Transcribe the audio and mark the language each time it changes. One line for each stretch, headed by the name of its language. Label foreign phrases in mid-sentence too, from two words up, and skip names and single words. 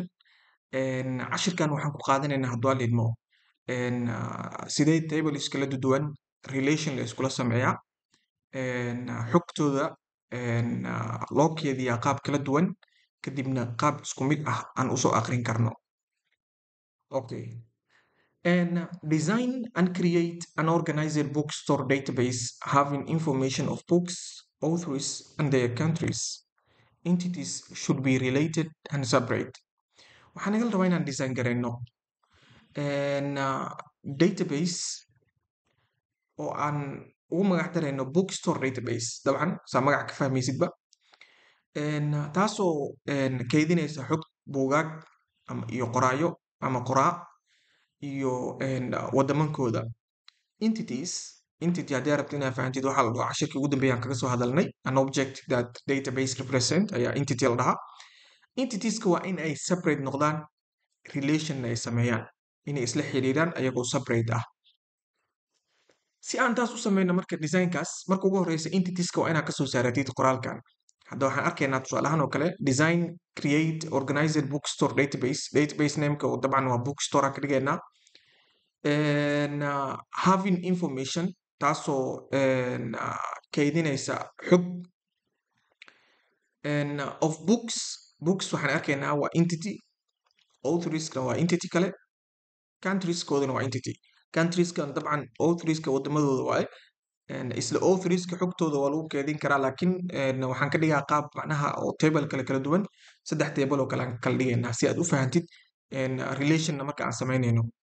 Somali: Cashirkan waxaan ku qaadanaynaa hadduu aan idmo sidee tables kala duwan relation la iskula sameeyaa, xogtooda loo keediyaa qaab kala duwan, kadibna qaab isku mid ah aan usoo aqrin karno. Okay.
English: Design and create an organized bookstore database having information of books, authors, and their countries. Entities should be related and separate.
Somali: waxaan naga rabaa inaan design garayno database oo aan ugu magac darayno
English: bookstore database.
Somali: dabcan saa magac ka fahmaysidba taasoo keydinaysa xog buugaag iyo qoraayo ama qoraa iyo wadamankooda. Entity haddii rabto inaad fahantid waxaa la dhahaa cashirkii ugu dambeeyaan kaga soo hadalnay
English: an object that database represent
Somali: ayaa entity la dhahaa. Entitieska waa in ay separate noqdaan, relation ay sameeyaan, inay isla xiriiraan ayagoo separate ah. Si aan taas u sameyno marka designkaas, marka ugu horeysa entitieska waa inaad kasoo saaratid qoraalkan. hadda waxaan arkaynaa tusaalahaan oo kale
English: design create organized bookstore database
Somali: nameka oo dabcan waa bookstore aan ka dhigaynaa.
English: Having information
Somali: taasoo keydinaysa xog
English: of books
Somali: waxaan arkaynaa waa entity, authorska waa entity kale, countrieskoodana waa entity. Countrieskan dabcan authorska wadamadooda waaye, isla authorska xogtooda waa lagu keedin karaa, laakiin waxaan ka dhigaa qaab macnaha oo table kala duwan, 3 table oo kale aan kala dhigaynaa si aad u fahantid relationna marka aan sameynayno.